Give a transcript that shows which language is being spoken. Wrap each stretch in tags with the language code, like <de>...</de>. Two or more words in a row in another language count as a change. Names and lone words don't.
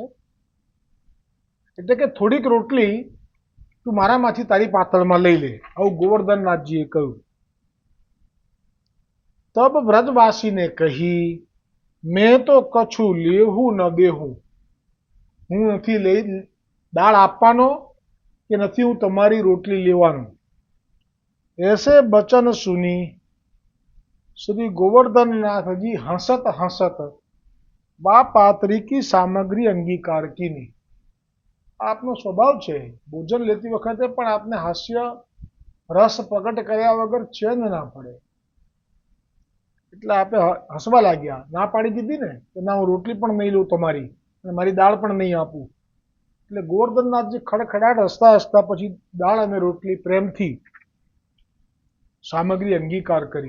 <gu>એટલે કે થોડીક રોટલી તું મારામાંથી તારી પાતળમાં લઈ લે, આવું ગોવર્ધનનાથજીએ કહ્યું. તબ વ્રજવાસીને કહી, મેં તો કછું લેવું ન દેવું, હું નથી લઈ દાળ આપવાનો કે નથી હું તમારી રોટલી લેવાનો.</gu> <bra>ऐसे बचन सुनी श्री गोवर्धन नाथ जी हंसत हंसत वा पात्री की सामग्री अंगीकार कीनी.</bra> <gu>આપનો સ્વભાવ છે ભોજન લેતી વખતે પણ આપને હાસ્ય રસ પ્રગટ કર્યા વગર ચેન ના પડે. એટલે આપણે હસવા લાગ્યા. ના પાડી દીધી ને કે ના હું રોટલી પણ નહીં લઉં તમારી અને મારી દાળ પણ નહીં આપું. એટલે ગોવર્ધનનાથજી ખડખડાટ હસતા હસતા પછી દાળ અને રોટલી પ્રેમથી સામગ્રી અંગીકાર કરી.</gu>